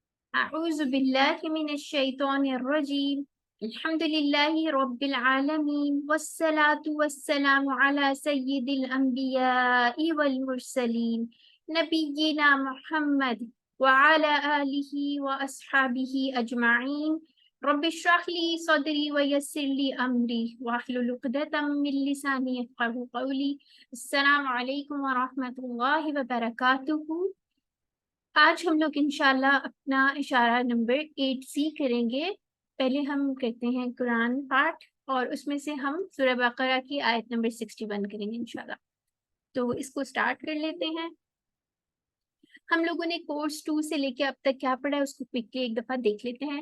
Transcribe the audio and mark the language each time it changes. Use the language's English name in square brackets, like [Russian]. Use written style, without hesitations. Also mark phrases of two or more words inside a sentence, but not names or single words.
[Arabic] أعوذ بالله من الشيطان الرجيم الحمد لله رب العالمين والصلاة والسلام على سيد الأنبياء والمرسلين نبينا محمد وعلى آله وأصحابه أجمعين. رب اشرح لي صدري ويسر لي أمري واحلل عقدة من لساني يفقهوا قولي. السلام عليكم ورحمة الله وبركاته. [Hindi] आज हम लोग इंशाल्लाह अपना इशारा नंबर 8C करेंगे। पहले हम करते हैं कुरान पाठ और उसमें से हम सूरह बकरा की आयत नंबर 61 करेंगे इंशाल्लाह। तो इसको स्टार्ट कर लेते हैं। हम लोगों ने कोर्स 2 से लेके अब तक क्या पढ़ा है उसको क्विकली एक दफा देख लेते हैं।